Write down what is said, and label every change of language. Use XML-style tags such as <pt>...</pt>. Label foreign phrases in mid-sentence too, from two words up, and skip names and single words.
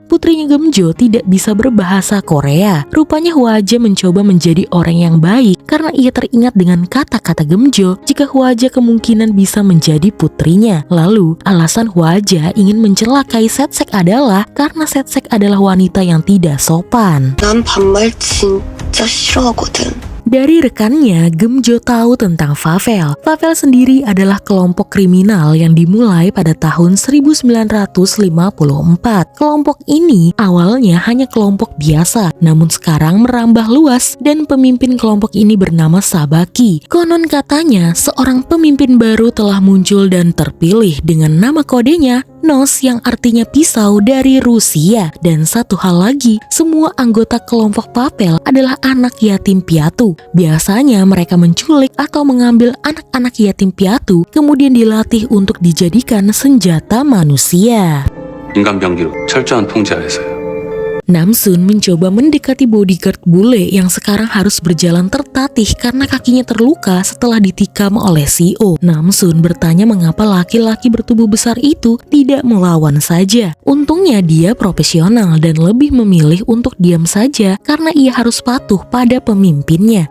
<id>Putrinya Gemjo tidak bisa berbahasa Korea. Rupanya Hwaja mencoba menjadi orang yang baik karena ia teringat dengan kata-kata Gemjo jika Hwaja kemungkinan bisa menjadi putrinya. Lalu alasan Hwaja ingin mencelakai Setsek adalah karena Setsek adalah wanita yang tidak sopan.</id> <ko>난 반말 진짜 싫어하거든.</ko> <id>Dari rekannya, Gemjo tahu tentang Favel. Favel sendiri adalah kelompok kriminal yang dimulai pada tahun 1954. Kelompok ini awalnya hanya kelompok biasa, namun sekarang merambah luas dan pemimpin kelompok ini bernama Sabaki. Konon katanya, seorang pemimpin baru telah muncul dan terpilih dengan nama kodenya Nos yang artinya pisau dari Rusia. Dan satu hal lagi, semua anggota kelompok Favel adalah anak yatim piatu. Biasanya mereka menculik atau mengambil anak-anak yatim piatu kemudian dilatih untuk dijadikan senjata manusia.</id> <ko>인간 병기로 철저한 통제 하에서요.</ko> <id>Namsun mencoba mendekati bodyguard bule yang sekarang harus berjalan tertatih karena kakinya terluka setelah ditikam oleh CEO. Namsun bertanya mengapa laki-laki bertubuh besar itu tidak melawan saja. Untungnya dia profesional dan lebih memilih untuk diam saja karena ia harus patuh pada pemimpinnya.</id>